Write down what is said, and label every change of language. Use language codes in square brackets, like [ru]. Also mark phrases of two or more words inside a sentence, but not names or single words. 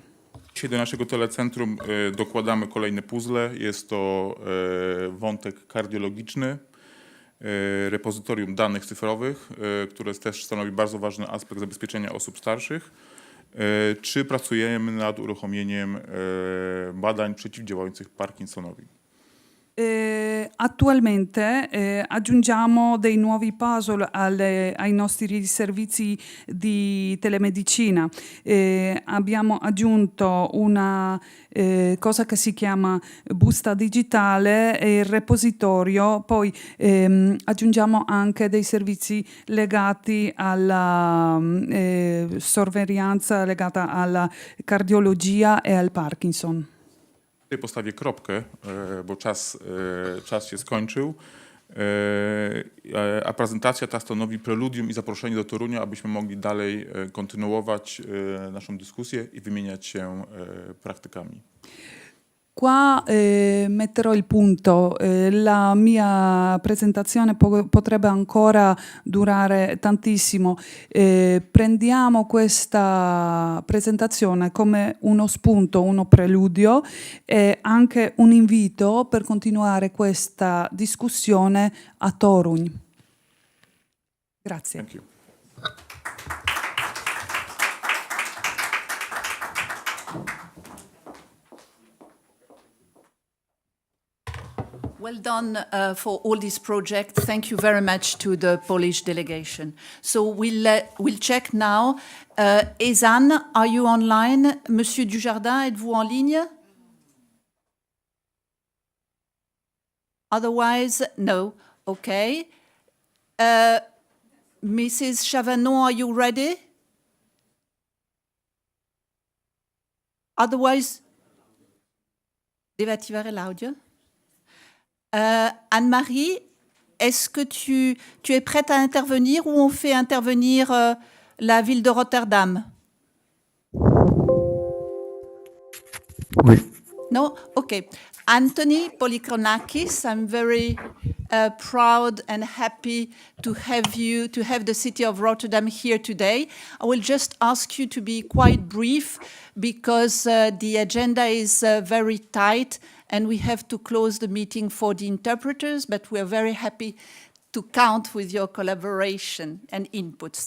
[pl] Dzisiaj do naszego telecentrum dokładamy kolejne puzzle. Jest to wątek kardiologiczny, repozytorium danych cyfrowych, które też stanowi bardzo ważny aspekt zabezpieczenia osób starszych. Czy pracujemy nad uruchomieniem badań przeciwdziałających Parkinsonowi? [it] Attualmente aggiungiamo dei nuovi puzzle ai nostri servizi di telemedicina. Abbiamo aggiunto una cosa che si chiama busta digitale e il repositorio, poi aggiungiamo anche dei servizi legati alla sorveglianza legata alla cardiologia e al Parkinson. [pl] Tutaj postawię kropkę, bo czas się skończył, a prezentacja ta stanowi preludium i zaproszenie do Torunia, abyśmy mogli dalej kontynuować naszą dyskusję i wymieniać się praktykami. [it] Qua metterò il punto, la mia presentazione potrebbe ancora durare tantissimo. Prendiamo questa presentazione come uno spunto, uno preludio e anche un invito per continuare questa discussione a Toruń. Grazie. [en] Thank you. Well done for all this project. Thank you very much to the Polish delegation. So we'll check now. Ezan, are you online? [fr] Monsieur Dujardin, êtes-vous en ligne? [en] Otherwise, no. Okay. Mrs. Chavanon, are you ready? Otherwise, [it] devo attivare l'audio? [fr] Anne-Marie, est-ce que tu es prête à intervenir ou on fait intervenir la ville de Rotterdam? Oui. [en] No? Okay. Anthony Polychronakis, I'm very proud and happy to have the city of Rotterdam here today. I will just ask you to be quite brief because the agenda is very tight and we have to close the meeting for the interpreters, but we are very happy to count with your collaboration and inputs.